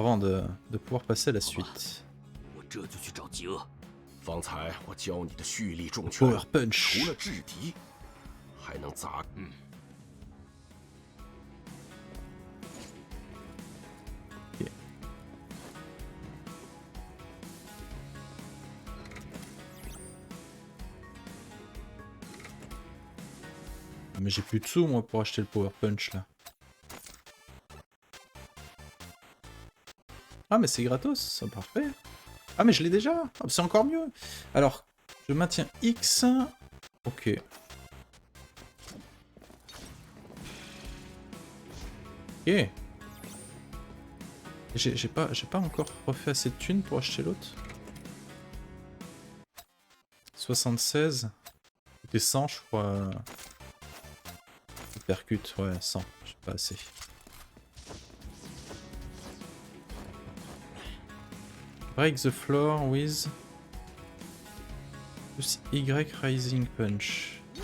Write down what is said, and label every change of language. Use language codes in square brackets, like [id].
[fr] avant de pouvoir passer à la suite. [zh] 我这就去找极恶。方才我教你的蓄力重拳， [en] Power Punch. [zh] 除了制敌，还能砸。 [fr] Mais j'ai plus de sous moi pour acheter le Power Punch là. Ah mais c'est gratos, c'est parfait. Ah mais je l'ai déjà, ah, c'est encore mieux. Alors, je maintiens X. Ok. Ok. J'ai pas encore refait assez de thunes pour acheter l'autre. 76. C'était 100 je crois. Percute, ouais, 100, j'ai pas assez. [en] Break the floor with plus Y Rising Punch.